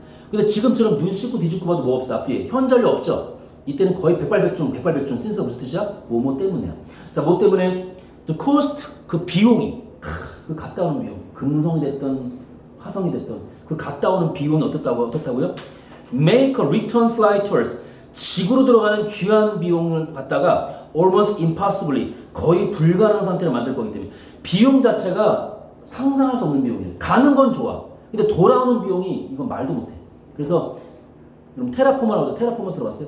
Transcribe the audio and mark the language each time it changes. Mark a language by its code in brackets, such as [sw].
[ko] 근데 지금처럼 눈 씻고 뒤집고 봐도 뭐 없어. 앞뒤에 현재 완료 없죠. 이때는 거의 백발백중 since가 무슨 뜻이야? 뭐뭐 때문이야. 자, 뭐 때문에? [en] the cost, [ko] 그 비용이 그 갔다 오는 비용, 금성이 됐던 화성이 됐던 그 갔다 오는 비용은 어떻다고요? [en] Make a return flight to Earth. [ko] 지구로 들어가는 귀한 비용을 갖다가 [en] almost impossibly, [ko] 거의 불가능한 상태로 만들 거기 때문에 비용 자체가 상상할 수 없는 비용이에요. 가는 건 좋아. 근데 돌아오는 비용이 이건 말도 못해. 그래서 여러분 테라포머라고 하죠. 테라포머 들어봤어요?